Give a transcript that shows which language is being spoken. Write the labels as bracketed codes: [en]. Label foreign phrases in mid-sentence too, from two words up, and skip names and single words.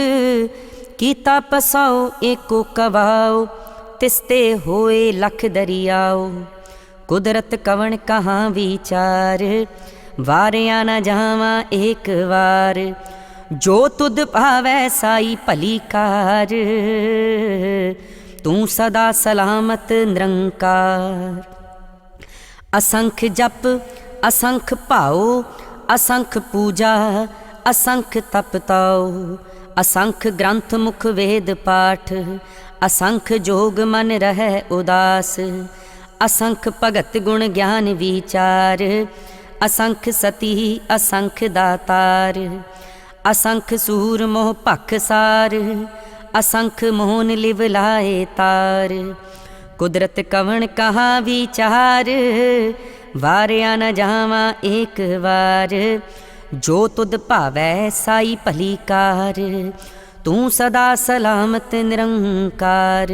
[pa] ਕੀਤਾ ਪਸਾਓ ਏਕੋ ਕਵਾਓ, ਤਿਸਤੇ ਹੋਏ ਲਖ ਦਰਿਆਓ। ਕੁਦਰਤ ਕਵਨ ਕਹਾਂ ਵਿਚਾਰ, ਵਾਰਿਆ ਨ ਜਾਵਾ ਏਕ ਵਾਰ। ਜੋ ਤੁਧ ਭਾਵੈ ਸਾਈ ਭਲੀ ਕਾਰ, ਤੂ ਸਦਾ ਸਲਾਮਤ ਨਿਰੰਕਾਰ। ਅਸੰਖ ਜਪ ਅਸੰਖ ਭਾਓ, ਅਸੰਖ ਪੂਜਾ ਅਸੰਖ ਤਪ ਤਾਓ। ਅਸੰਖ ਗ੍ਰੰਥ ਮੁਖ ਵੇਦ ਪਾਠ, ਅਸੰਖ ਜੋਗ ਮਨ ਰਹੈ ਉਦਾਸ। ਅਸੰਖ ਭਗਤ ਗੁਣ ਗਿਆਨ ਵਿਚਾਰ, ਅਸੰਖ ਸਤੀ ਅਸੰਖ ਦਾਤਾਰ। ਅਸੰਖ ਸੂਰ ਮੋਹ ਭਖ ਸਾਰ, ਅਸੰਖ ਮੋਹਨ ਲਿਵ ਲਾਏ ਤਾਰ। ਕੁਦਰਤ ਕਵਨ ਕਹਾਂ ਵਿਚਾਰ, ਵਾਰਿਆ ਨ ਜਾਵਾ ਏਕ ਬਾਰ। ਜੋ ਤੁਧ ਭਾਵੈ ਸਾਈ ਭਲੀ ਕਾਰ, ਤੂ ਸਦਾ ਸਲਾਮਤ ਨਿਰੰਕਾਰ।